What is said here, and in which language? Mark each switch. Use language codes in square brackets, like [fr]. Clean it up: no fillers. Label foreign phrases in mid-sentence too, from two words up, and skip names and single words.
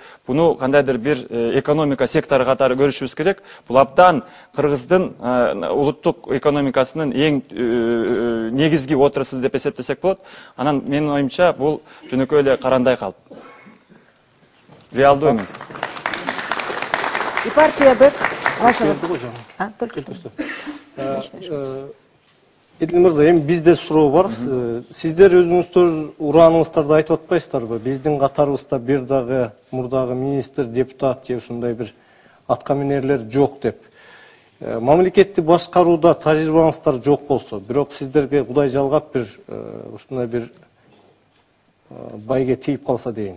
[ky] Буну кандайдыр бир экономика сектору катары көрүшүбүз керек. Бул абдан Кыргыздын улуттук экономикасынын эң негизги отраслы деп эсептесек болот. Анан менин оюмча бул жөнөкөй эле карандай калп. Реалдуу эмес. [ru] И партия БЭК ваша. Только что. [ky] Эдил Мырза, эми бизде суроо бар. Сиздер өзүңүздөр урааныңыздарды айтып атпайсыздарбы? Биздин катарыбызда бир дагы мурдагы министр, депутат же ушундай бир атка минерлер жок деп. Мамлекетти башкарууда тажрыйбаңыздар жок болсо, бирок сиздерге Кудай жалгап бир ушундай бир байге тийип калса дейин.